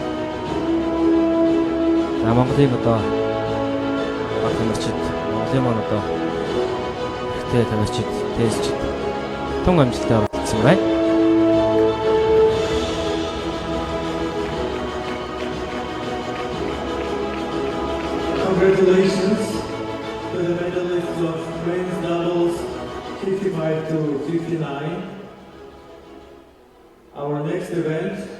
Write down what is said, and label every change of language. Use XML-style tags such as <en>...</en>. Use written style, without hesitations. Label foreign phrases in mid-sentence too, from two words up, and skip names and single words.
<mn>За Монголын одоо баг тамирчид, Монголын маань одоо ихтэй тамирчид, тестчид тун амжилттай оролцсон байна.</mn> <en>Congratulations to the medalists of men's doubles 55 to 59. Our next event</en>